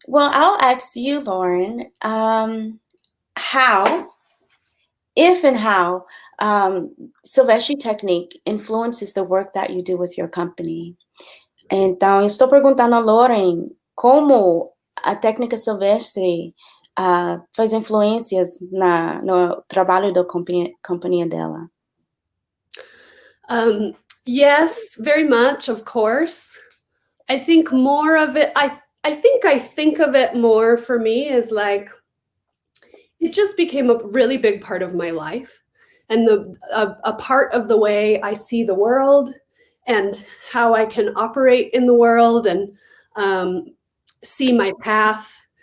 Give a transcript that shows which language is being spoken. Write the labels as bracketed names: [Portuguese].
[English] Well, I'll ask you, Lorin, if and how Silvestre Tecnique influences the work that you do with your company. [Portuguese] Então, eu estou perguntando a Lorin como a Tecnica Silvestre faz influências no trabalho da companhia dela. [English] Yes, very much, of course. I think more of it, I think of it more for me as like, it just became a really big part of my life and a part of the way I see the world and how I can operate in the world and see my path.